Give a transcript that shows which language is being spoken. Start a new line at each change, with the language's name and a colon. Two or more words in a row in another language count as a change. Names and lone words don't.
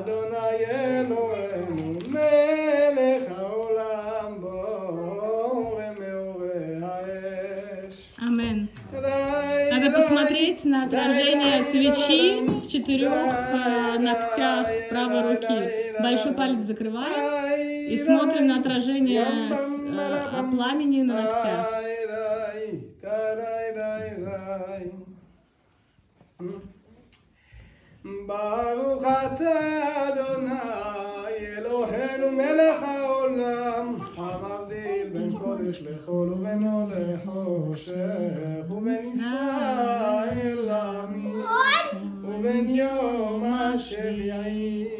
Hebrew: אדוני אלוהינו מלך העולם בורא מאורי האש.
Russian: Амен. Надо посмотреть на отражение свечи в 4 ногтях правой руки. Большой палец закрываем и смотрим на отражение пламени на ногтях.
Hebrew: ברוך אתה אדוני אלוהינו מלך העולם המבדיל בין קודש לחול ובין אור לחושך ובין ישראל לעמים ובין יום השביעי